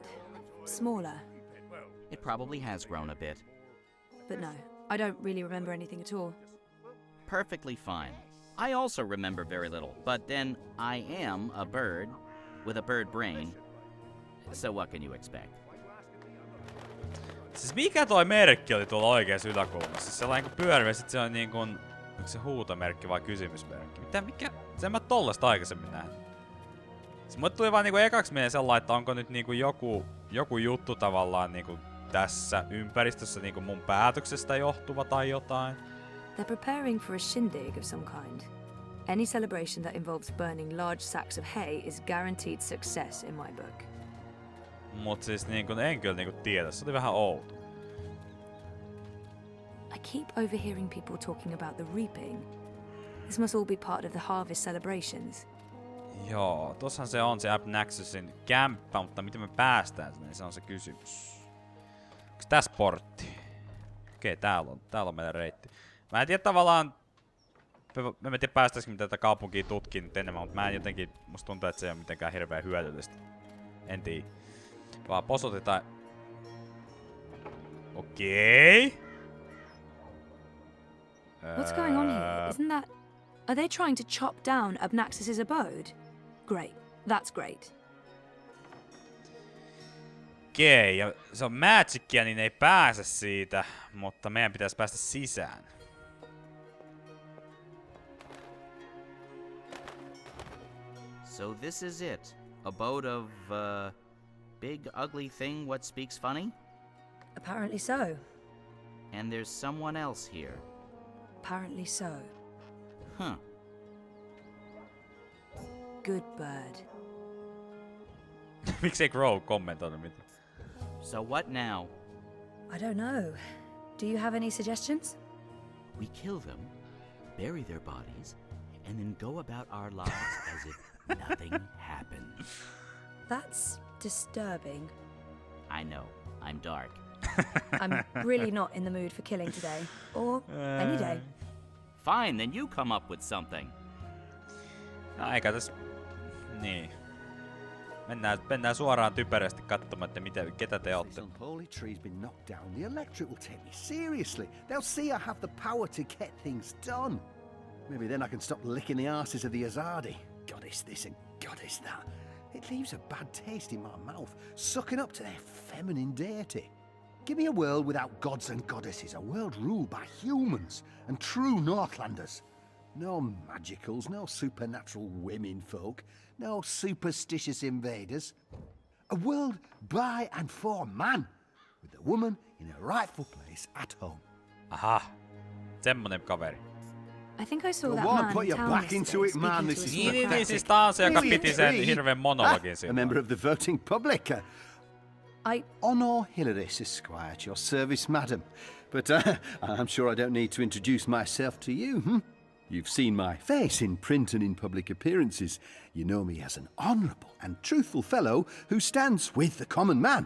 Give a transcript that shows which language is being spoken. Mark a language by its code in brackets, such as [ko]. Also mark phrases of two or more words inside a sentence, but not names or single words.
[en] Smaller. It probably has grown a bit. But no, I don't really remember anything at all. Perfectly fine. I also remember very little, but then I am a bird with a bird brain. So what can you expect? [fi] Siis mikä toi merkki oli tuolla oikeassa yläkulmassa? Siis sellainen kuin pyörimä, sit se on niinku... Onko se huutomerkki vai kysymysmerkki? Mikä? Sen mä tollasta aikaisemmin nähnyt. Siis mulle tuli vaan niinku ekaksi mieleen sellainen, että onko nyt niinku joku juttu tavallaan niinku tässä ympäristössä niinku mun päätöksestä johtuva tai jotain. [en] They're preparing for a shindig of some kind. Any celebration that involves burning large sacks of hay is guaranteed success in my book. [fi] Mut siis niinku en kyllä niinku tiedä, se oli vähän outo. [en] I keep overhearing people talking about the reaping. This must all be part of the harvest celebrations. [fi] Joo, tossahan se on se Abnaxusin kämppä, mutta miten me päästään sinne, se on se kysymys. Onks tässä portti? Okei, täällä on meidän reitti. Mä en tiedä tavallaan... Mä en tiedä päästäisikö me tätä kaupunkia tutkiin nyt enemmän, mutta mä en jotenkin... Musta tuntuu, että se ei ole mitenkään hirveän hyödyllistä. En tiedä. Vaan posotetaan... Okei. [en] What's going on here? Isn't that... Are they trying to chop down Abnaxus's abode? Great. That's great. [fi] Okei, ja se on magicia, niin ei pääse siitä, mutta meidän pitäisi päästä sisään. [en] So this is it. Abode of, big ugly thing what speaks funny? Apparently so. And there's someone else here. Apparently so. Huh. Good bird. [fi] Miksei Crow kommentoinut mitään? [en] So what now? I don't know. Do you have any suggestions? We kill them, bury their bodies, and then go about our lives as if nothing happened. That's disturbing. I know, I'm dark. I'm really not in the mood for killing today. Or any day. Fine, then you come up with something. [fi] No eikä tässä... Niin. Mennään suoraan typerästi katsomaan, että ketä te ootte. [en] This unholy tree's been knocked down. The electric will take me seriously. They'll see I have the power to get things done. Maybe then I can stop licking the arses of the Azadi. Goddess this and goddess that. It leaves a bad taste in my mouth, sucking up to their feminine deity. Give me a world without gods and goddesses, a world ruled by humans and true Northlanders. No magicals, no supernatural women folk, no superstitious invaders. A world by and for man, with the woman in her rightful place at home. [fi] Aha, semmonen kaveri. [en] I think I saw Go that on, man put in your town back into yesterday it, man. speaking This to is us. [fi] Niin, siis tää on se, joka [en] Really? [fi] piti sen [en] Really? [fi] hirveän monologin [en] A [fi] siinä. [en] member of the voting public. I... Honor Hilaris Esquire at your service, madam. But I'm sure I don't need to introduce myself to you, You've seen my face in print and in public appearances. You know me as an honourable and truthful fellow who stands with the common man.